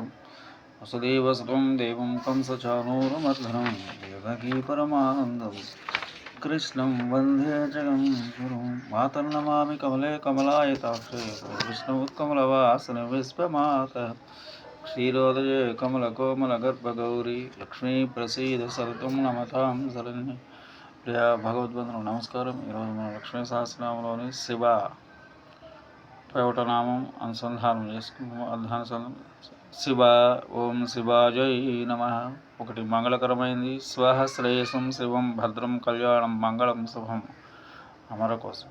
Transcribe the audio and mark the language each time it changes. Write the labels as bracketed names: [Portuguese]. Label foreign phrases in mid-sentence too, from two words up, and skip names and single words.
[Sanskrit] वसुदेवसुतं देवं कंसचाणूरमर्दनं देवकी परमानन्दं कृष्णं वन्दे जगद्गुरुं। मातर्नमामि कमले कमलायताक्षे विष्णुत्कमलवासने विश्वमातः क्षीरोदये कमलकोमलगर्भगौरी लक्ष्मी प्रसीद सततं नमतां शरण्ये। [Telugu] ప్రియ భగవద్బంధువులకు నమస్కారం. ఈరోజు మనం లక్ష్మీ సహస్రనామంలోని శివ 31వ నామం అనుసంధానం చేసుకున్నాము. [Sanskrit] అర్ధానుసంధానం. శివ ఓం శివాజై నమః. [Telugu] ఒకటి మంగళకరమైంది. [Sanskrit] స్వహ శ్రేయసం శివం భద్రం కళ్యాణం మంగళం శుభం అమర కోసం.